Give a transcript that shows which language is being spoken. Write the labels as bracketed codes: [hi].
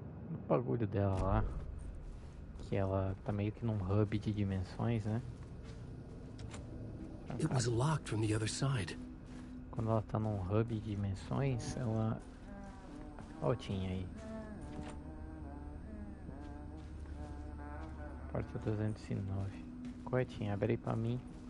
[pt] No bagulho dela lá, que ela tá meio que num hub de dimensões, né? [en] It was locked from the other side. [pt] Quando ela tá num hub de dimensões, ela... Ó o Tim aí. Porta 209. Qual é, Tim? Abre aí pra mim.